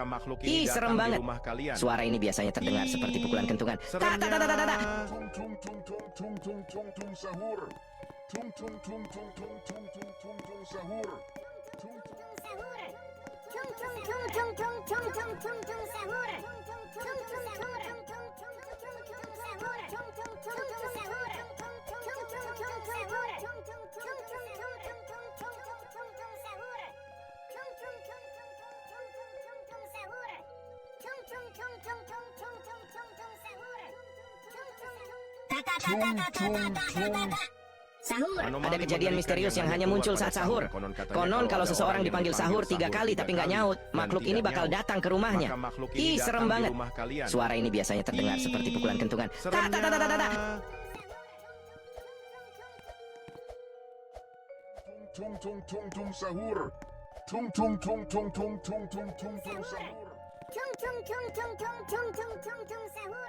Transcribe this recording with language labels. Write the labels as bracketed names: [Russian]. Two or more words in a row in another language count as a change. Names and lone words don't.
[Indonesian] Ih, serem banget. Suara ini biasanya terdengar seperti pukulan kentungan. Tak, tak, tak, tak, tak, tak. Tung tung tung tung tung tung tung sahur. Tung tung tung tung tung tung tung tung tung sahur. Tung tung. Tung tung tung tung tung tung tung tung tung sahur. Tung tung sahur. Tung tung tung tung sahur. Tung tung tung sahur. Tung tung tung tung tung tung tung tung tung sahur. Tung tung tung tung tung tung tung sahur. Tung tung tung tung tung tung tung tung sahur. Sahur. Ada kejadian misterius yang hanya muncul saat sahur. Konon kalau seseorang dipanggil sahur 3 kali tapi nggak nyaut, makhluk ini bakal datang ke rumahnya. Ih, serem banget. Suara ini biasanya terdengar seperti pukulan kentungan. Tak, tak, tak, tak, tak, tak. Tung tung tung tung sahur. Tung tung tung tung tung tung tung tung tung sahur. Tung tung tung tung tung tung tung tung tung sahur.